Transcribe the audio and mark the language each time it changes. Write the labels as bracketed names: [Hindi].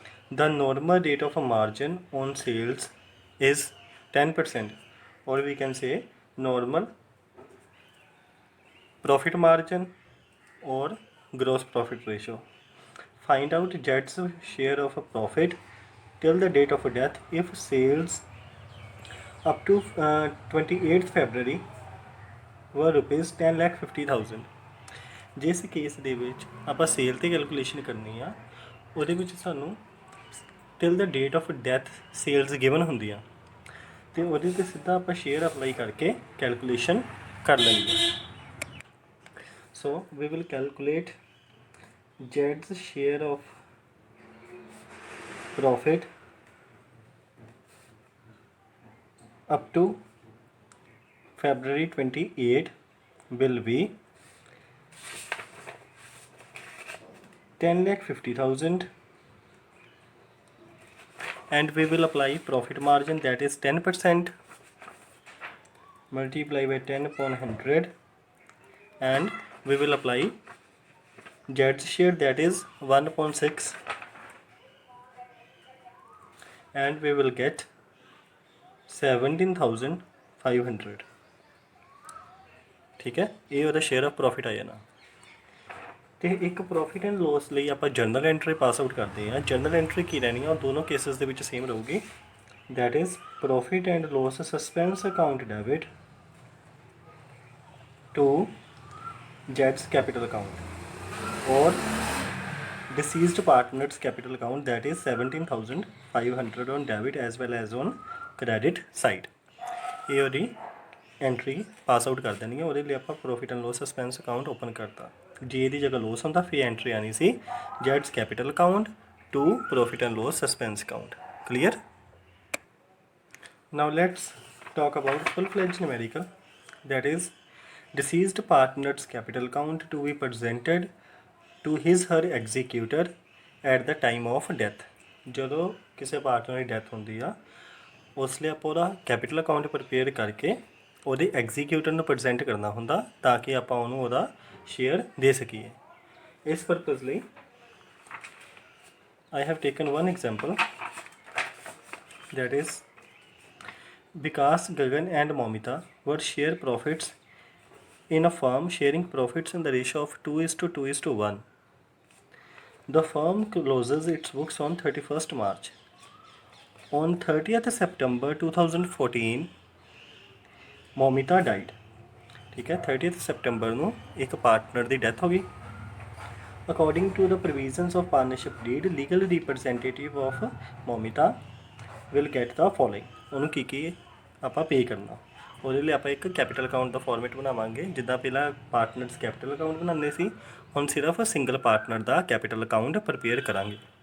[English] The normal rate of a margin on sales is 10%, or we can say normal profit margin or gross profit ratio. Find out Z's share of a profit till the date of death if sales up to 28th February were rupees 10,50,000. [Punjabi] ਜਿਸ case ਦੇ ਵਿੱਚ ਆਪਾਂ sale ਤੇ calculation ਕਰਨੀ ਆ, ਉਹਦੇ ਵਿੱਚ ਸਾਨੂੰ [English] till the date of death [Punjabi] sales given ਹੁੰਦੀਆਂ, ਤੇ ਉਹਦੇ ਤੇ ਸਿੱਧਾ ਆਪਾਂ ਸ਼ੇਅਰ ਅਪਲਾਈ ਕਰਕੇ ਕੈਲਕੂਲੇਸ਼ਨ ਕਰ ਲੈਂਦੇ। [English] So we will calculate Z's share of profit up to February 28 will be 10,50,000, and we will apply profit margin, that is 10%, multiply by 10 upon 100, and we will apply Z's share, that is 1 upon 6, and we will get 17,500. [Hindi] ठीक है, [Punjabi] ये ਉਹਦਾ share of profit ਆ ਜਾਣਾ। ਤੇ ਇੱਕ profit and loss ਲਈ ਆਪਾਂ ਜਰਨਲ ਐਂਟਰੀ ਪਾਸ ਆਊਟ ਕਰਦੇ ਹਾਂ। ਜਰਨਲ ਐਂਟਰੀ ਕੀ ਰਹਿਣੀ ਆ, ਉਹ ਦੋਨੋਂ ਕੇਸਿਸ ਦੇ ਵਿੱਚ ਸੇਮ ਰਹੂਗੀ, [English] That is profit and loss suspense account debit to Z's capital account or deceased partner's capital account, that is 17,500 on debit as well as on credit side. [Punjabi] ਇਹ ਉਹਦੀ entry pass out ਕਰ ਦੇਣੀ ਹੈ। ਉਹਦੇ ਲਈ ਆਪਾਂ profit and loss suspense account open ਕਰਤਾ। ਜੇ ਇਹਦੀ ਜਗ੍ਹਾ ਲੋਸ ਹੁੰਦਾ ਫਿਰ ਐਂਟਰੀ ਆਣੀ ਸੀ [English] Z's capital account to profit and loss suspense account. Clear? Now let's talk about full-fledged numerical, that is deceased partner's capital account to be presented to his/her executor at the time of death. [Punjabi] ਜਦੋਂ ਕਿਸੇ partner ਦੀ death ਹੁੰਦੀ ਆ, ਉਸ ਲਈ ਆਪਾਂ ਉਹਦਾ capital account prepare ਕਰਕੇ ਉਹਦੇ ਐਗਜ਼ੀਕਿਊਟਰ ਨੂੰ ਪ੍ਰੈਜ਼ੈਂਟ ਕਰਨਾ ਹੁੰਦਾ, ਤਾਂ ਕਿ ਆਪਾਂ ਉਹਨੂੰ ਉਹਦਾ ਸ਼ੇਅਰ ਦੇ ਸਕੀਏ। ਇਸ ਪਰਪਸ ਲਈ [English] I have taken one example, that is Vikas, Gagan and Momita were share profits in a firm, sharing profits in the ratio of 2:2:1. The firm closes its books on 31st March. On 30th September 2014, Momita died. [Hindi] ठीक है, [Punjabi] 30th September ਨੂੰ ਇੱਕ partner ਦੀ death ਹੋ ਗਈ। [English] According to the provisions of partnership deed, legal representative of Momita will get the following. [Punjabi] ਉਹਨੂੰ ਕੀ ਆਪਾਂ ਪੇ ਕਰਨਾ, ਉਹਦੇ ਲਈ ਆਪਾਂ ਇੱਕ ਕੈਪੀਟਲ ਅਕਾਊਂਟ ਦਾ ਫਾਰਮੈਟ ਬਣਾਵਾਂਗੇ। ਜਿੱਦਾਂ ਪਹਿਲਾਂ ਪਾਰਟਨਰਸ ਕੈਪੀਟਲ ਅਕਾਊਂਟ ਬਣਾਉਂਦੇ ਸੀ, ਹੁਣ ਸਿਰਫ ਸਿੰਗਲ ਪਾਰਟਨਰ ਦਾ ਕੈਪੀਟਲ ਅਕਾਊਂਟ ਪ੍ਰਪੇਅਰ ਕਰਾਂਗੇ।